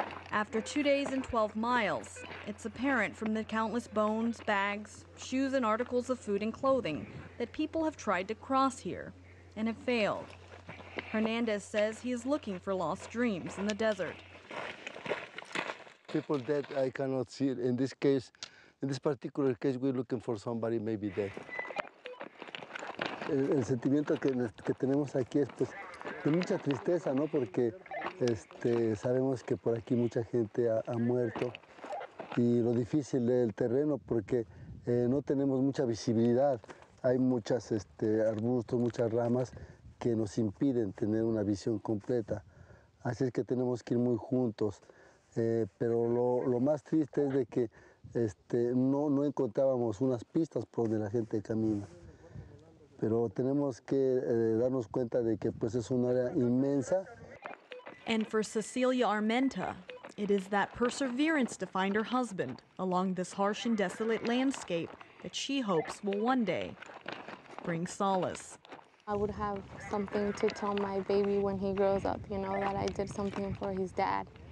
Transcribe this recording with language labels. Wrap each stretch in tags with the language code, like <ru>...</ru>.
<en>After 2 days and 12 miles, it's apparent from the countless bones, bags, shoes, and articles of food and clothing that people have tried to cross here and have failed. Hernandez says he is looking for lost dreams in the desert. People dead, I cannot see it. In this case, in this particular case, we're looking for somebody maybe dead.</en> <es>El sentimiento que tenemos aquí es pues, de mucha tristeza, ¿no? Porque sabemos que por aquí mucha gente ha muerto y lo difícil del terreno porque no tenemos mucha visibilidad. Hay muchas arbustos, muchas ramas que nos impiden tener una visión completa. Así es que tenemos que ir muy juntos. pero lo más triste es de que no encontrábamos unas pistas por donde la gente camina. Pero tenemos que darnos cuenta de que pues, es un área inmensa.</es> <en>And for Cecilia Armenta, it is that perseverance to find her husband along this harsh and desolate landscape that she hopes will one day bring solace. I would have something to tell my baby when he grows up, you know, that I did something for his dad.</en>